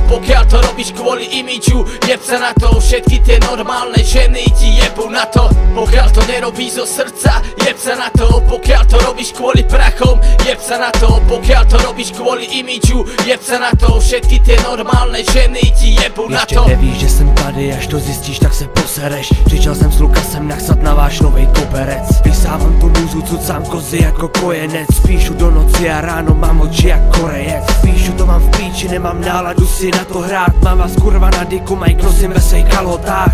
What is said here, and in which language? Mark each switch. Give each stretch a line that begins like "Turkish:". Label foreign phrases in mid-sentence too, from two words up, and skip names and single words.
Slovak: Pokiaľ to robíš kvôli imidžu, jeb sa na to. Všetky tie normálne ženy ti jebu na to. Pokiaľ to nerobí zo srdca, jeb sa na to. Pokiaľ to robíš kvôli prachom, jeb sa na to. Pokiaľ to robíš kvôli imidžu, jeb sa na to. Všetky tie normálne ženy ti jebu na to.
Czech: Ještě nevíš, že jsem tady, až to zjistíš, tak se posereš. Přišel jsem s Lukasem nachsat na váš novej koberec. Vysávám tu múzu, cucám kozy jako kojenec. Píšu do noci a ráno mám oči jak Korejec. Píšu to mám v píči, nemám náladu si na to hrát. Mám vás kurva na diku, Mike nosím ve svých kalhotách.